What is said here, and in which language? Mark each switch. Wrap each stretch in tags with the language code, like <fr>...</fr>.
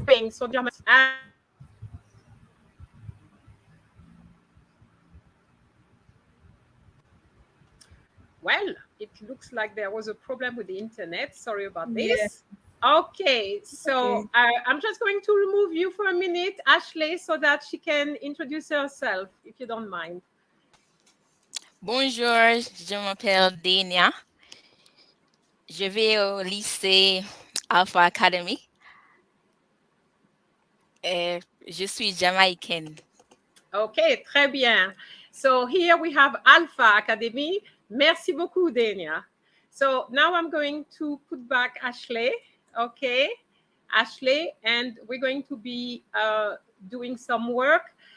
<en>so well, it looks like there was a problem with the internet. Sorry about this. Okay, so Okay. I'm just going to remove you for a minute, Ashley, so that she can introduce herself, if you don't mind.</en> <fr>Bonjour, je m'appelle Dania. Je vais au lycée Alpha Academy et je suis jamaïcaine. Okay, très bien.</fr> <en>So here we have Alpha Academy.</en> <fr>Merci beaucoup,</fr> <en>Dania. So now I'm going to put back Ashley. Okay, Ashley, and we're going to be doing some work.</en>